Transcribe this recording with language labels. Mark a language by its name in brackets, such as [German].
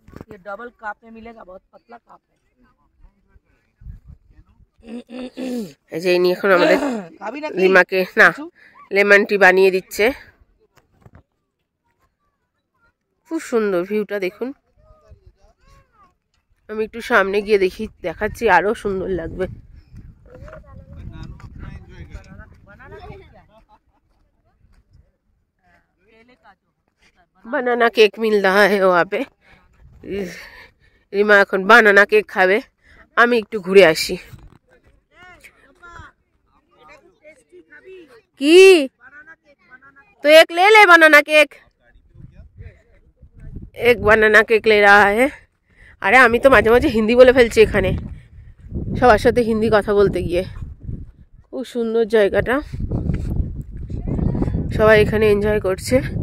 [Hindi] ये डबल काप में मिलेगा, बहुत पतला काप है। [Bangla] এই যে ইনি এখন আমাদের রিমাকে না লেমন টি বানিয়ে দিচ্ছে। খুব সুন্দর ভিউটা দেখুন। আমি একটু সামনে গিয়ে দেখাচ্ছি, আরো সুন্দর লাগবে। [Hindi] বানানা কেক মিল रहा है वहाँ पे। [Bangla] রিমা এখন বানানা কেক খাবে, আমি একটু ঘুরে আসি। [Hindi] কি तो एक ले ले बनाना केक, एक बनाना केक ले रहा है। [Bangla] আরে আমি তো মাঝে মাঝে হিন্দি বলে ফেলছি এখানে সবার সাথে হিন্দি কথা বলতে গিয়ে। খুব সুন্দর জায়গাটা, সবাই এখানে এনজয় করছে।